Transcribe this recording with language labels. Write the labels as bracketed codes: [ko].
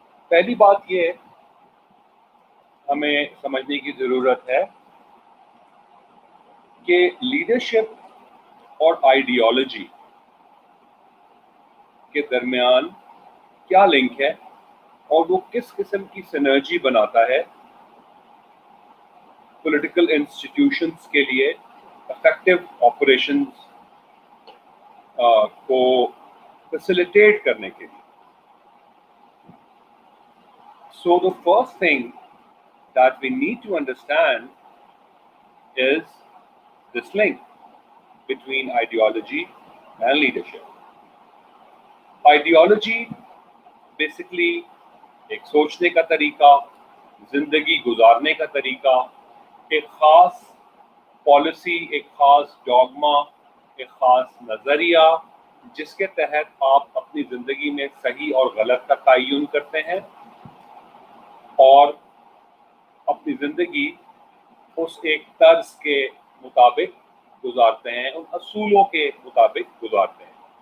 [ur] پہلی بات یہ ہمیں سمجھنے کی ضرورت ہے کہ لیڈرشپ اور آئیڈیالوجی کے درمیان کیا لنک ہے اور وہ کس قسم کی سینرجی بناتا ہے پولیٹیکل انسٹیٹیوشنز کے لیے افیکٹو آپریشنز کو فیسیلیٹیٹ کرنے کے لیے. [en] So the first thing that we need to understand is this link between ideology and leadership. [ur] Ideology basically ایک سوچنے کا طریقہ، زندگی گزارنے کا طریقہ، ایک خاص پالیسی، ایک خاص ڈوگما، ایک خاص نظریہ جس کے تحت آپ اپنی زندگی میں صحیح اور غلط کا تعین کرتے ہیں اور اپنی زندگی اس ایک طرز کے مطابق گزارتے ہیں، ان اصولوں کے مطابق گزارتے ہیں.